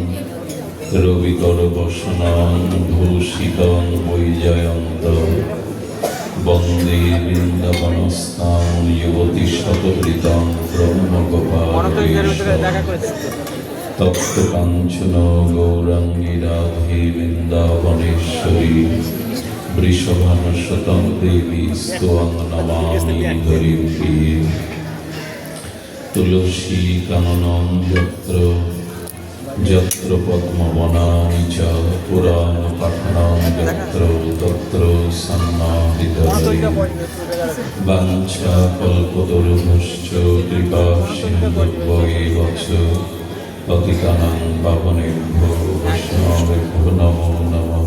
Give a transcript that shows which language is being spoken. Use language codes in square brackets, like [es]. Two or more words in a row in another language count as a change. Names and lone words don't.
[sa] রবিকরবসনং ভূষিতং বৈজয়ন্ত বন্দে বৃন্দাবনস্থাং যুবতী শতকৃতং ব্রহ্মগোপালেশ্বরং তপ্তকাঞ্চন গৌরাঙ্গী রাধে বৃন্দাবনেশ্বরী বৃষভানুসুতং দেবী স্ত্বং নমামি হরিপ্রিয়ে তুলসী কাননং যত্র যত্র পদ্মবনানি চ পুরাণ পাঠনাং যত্র তত্র সন্নাদিতহরি বাঞ্ছা কল্পতরুভশ্চ কৃপা সিন্ধুভ্যেব চ পতিতানাং পাবনেভ্যো বৈষ্ণবেভ্যো নমো নমঃ